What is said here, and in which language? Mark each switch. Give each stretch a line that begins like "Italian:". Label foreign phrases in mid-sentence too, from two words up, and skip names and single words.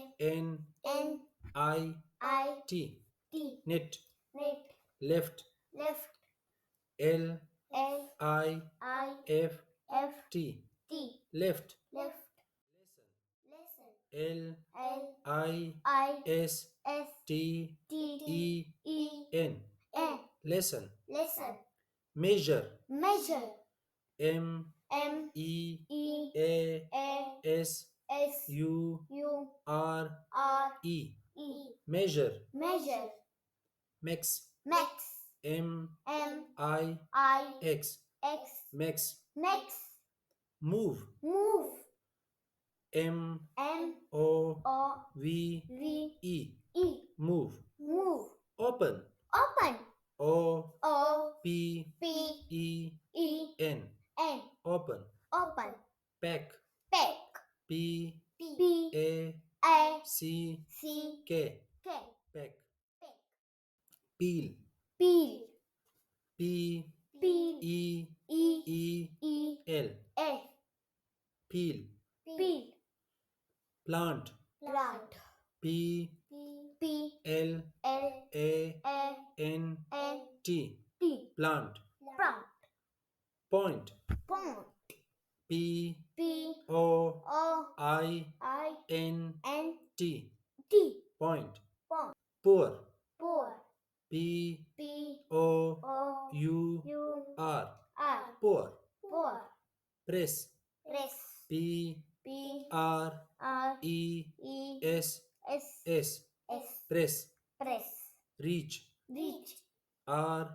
English: N N I I T. T. Knit. Net. Left. Left. L L I I F F T. T. Left. Left. Lesson. L L I I S S T T E E N. N. Lesson. Lesson. Measure. Measure. M M E E A A S S U U R R E. E. Measure. Measure. Max. Max. M M I I X. X. Max. Max. Move. Move. M M O O V V E. E. Move. Move. Open. Open. O O P P E E N. N. Open. Open. Pack. Pack. P P A A C C K. K. Pack. Pack. Peel. Peel. P Peel. E E E E L. L. Peel. Peel. Plant. Plant. P P L L A A N N T. T. Plant. Plant. Point. Pond. P P O O I I N N T. T. Point. Pond. Poor. Poor. P P O O U U R. R. Poor. Poor. Press. Press. P P R R E E S S S. S. Press. Press. Reach. Reach. R